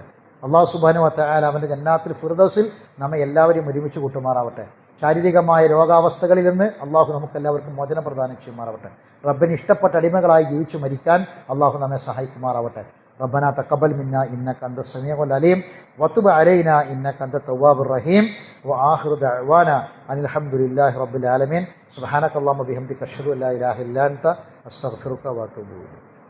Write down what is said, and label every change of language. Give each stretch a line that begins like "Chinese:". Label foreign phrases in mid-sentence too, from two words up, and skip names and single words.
Arabic: الله سبحانه وتعالى
Malayalam: അവന്റെ ജന്നാത്തുൽ ഫിർദൗസിൽ നമ്മെ എല്ലാവരെയും ഒരുമിച്ച് കൂട്ടുമാറാവട്ടെ. ശാരീരികമായ രോഗാവസ്ഥകളിൽ നിന്ന് അള്ളാഹു നമുക്ക് എല്ലാവർക്കും മോചനം പ്രദാനം ചെയ്യുമാറാവട്ടെ. റബ്ബിന് ഇഷ്ടപ്പെട്ട അടിമകളായി ജീവിച്ചു മരിക്കാൻ അള്ളാഹു നമ്മെ സഹായിക്കുമാറാവട്ടെ.
Arabic: ربنا تقبل منا إنك أنت السميع العليم وتب علينا إنك أنت التواب الرحيم وآخر دعوانا أن الحمد لله رب العالمين سبحانك اللهم وبحمدك أشهد أن لا إله إلا أنت أستغفرك وأتوب إليك.